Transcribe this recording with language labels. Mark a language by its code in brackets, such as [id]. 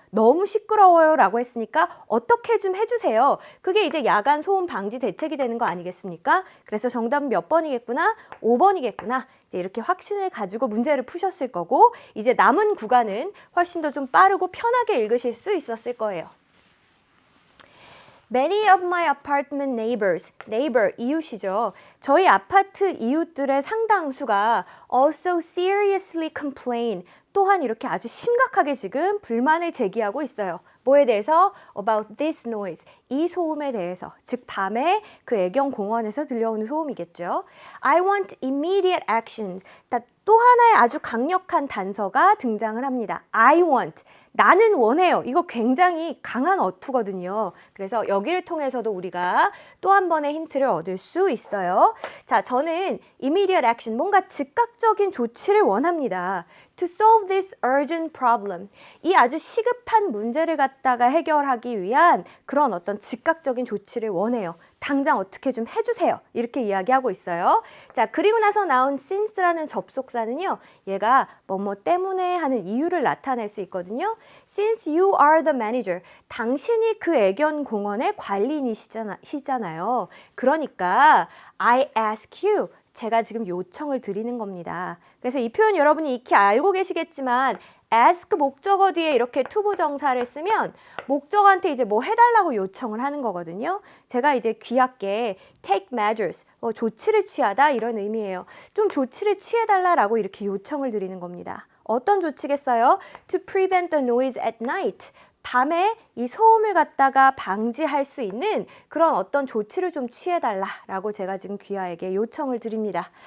[ko] 너무 시끄러워요 라고 했으니까 어떻게 좀 해주세요. 그게 이제 야간 소음 방지 대책이 되는 거 아니겠습니까? 그래서 정답은 몇 번이겠구나? 5번이겠구나. 이제 이렇게 확신을 가지고 문제를 푸셨을 거고 이제 남은 구간은 훨씬 더 좀 빠르고 편하게 읽으실 수 있었을 거예요. [en] Many of my apartment neighbors, neighbor, [ko] 이웃이죠. 저희 아파트 이웃들의 상당수가 [en] also seriously complain, [ko] 또한 이렇게 아주 심각하게 지금 불만을 제기하고 있어요. 뭐에 대해서? [en] About this noise, [ko] 이 소음에 대해서. 즉 밤에 그 애견 공원에서 들려오는 소음이겠죠. [en] I want immediate action. [ko] 또 하나의 아주 강력한 단서가 등장을 합니다. [en] I want. [ko] 나는 원해요. 이거 굉장히 강한 어투거든요. 그래서 여기를 통해서도 우리가 또 한 번의 힌트를 얻을 수 있어요. 자, 저는 [en] immediate action, [ko] 뭔가 즉각적인 조치를 원합니다. [en] To solve this urgent problem. [ko] 이 아주 시급한 문제를 갖다가 해결하기 위한 그런 어떤 즉각적인 조치를 원해요. 당장 어떻게 좀 해주세요. 이렇게 이야기하고 있어요. 자, 그리고 나서 나온 since라는 접속사는요. 얘가 뭐뭐 때문에 하는 이유를 나타낼 수 있거든요. [en] Since you are the manager. [ko] 당신이 그 애견 공원의 관리인이시잖아요. 그러니까 [en] I ask you. [ko] 제가 지금 요청을 드리는 겁니다. 그래서 이 표현 여러분이 익히 알고 계시겠지만 ask 목적어 뒤에 이렇게 투부정사를 쓰면 목적어한테 이제 뭐 해달라고 요청을 하는 거거든요. 제가 이제 귀하게 [en] take measures, [ko] 조치를 취하다 이런 의미예요. 좀 조치를 취해달라라고 이렇게 요청을 드리는 겁니다. 어떤 조치겠어요? [en] To prevent the noise at night. [ko] 밤에 이 소음을 갖다가 방지할 수 있는 그런 어떤 조치를 좀 취해달라라고 제가 지금 귀하에게 요청을 드립니다.